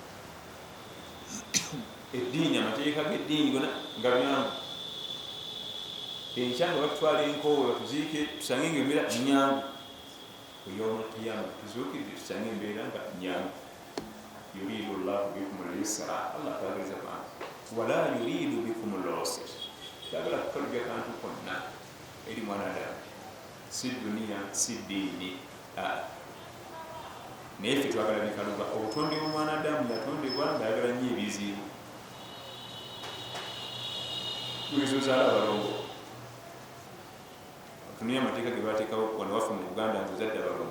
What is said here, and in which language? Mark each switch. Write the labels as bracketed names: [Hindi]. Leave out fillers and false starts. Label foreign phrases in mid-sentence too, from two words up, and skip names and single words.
[Ganda] Eddiini amateeka g'eddiini gona nga byangu. Enkya nga batutwala enkoowe batuziike tusange ngaembeera nyangu, oyoma kiyama tuzuukidde tusange embeera nga nyangu. [Arabic] يريد الله بكم اليسر, [Ganda] Allah atwagaliza bwangu. [Arabic] ولا يريد بكم العسر, [Ganda] tayagala kukalubya kantu konna eri mwanadamu, si duniya si ddiini. Naye ffe twagala bikaluba. Obutonde bw'omwanadamu yatondebwa ng'ayagala nnyo ebizibu. Bwizozaala abalongo otunuye amateeka ge bateekawo wano waffe mu Buganda ng'ozadde abalongo.